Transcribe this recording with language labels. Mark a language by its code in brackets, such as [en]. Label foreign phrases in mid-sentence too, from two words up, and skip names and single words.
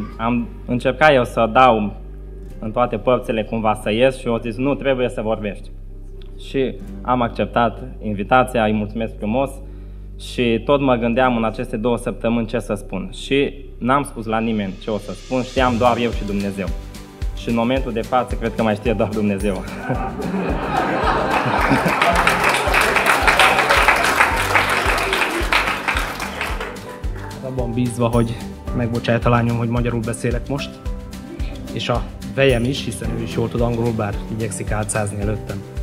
[ro] Am încercat eu să dau în toate părțile cumva să ies și eu zis: nu, trebuie să vorbești. Și am acceptat invitația, îi mulțumesc frumos și tot mă gândeam în aceste 2 săptămâni ce să spun. Și n-am spus la nimeni ce o să spun, știam doar eu și Dumnezeu. Și în momentul de față cred că mai știe doar Dumnezeu. [hu] Abban bízva, hogy megbocsájt a lányom, hogy magyarul beszélek most, és a vejem is, hiszen ő is jól tud angolul, bár igyekszik álcázni előttem.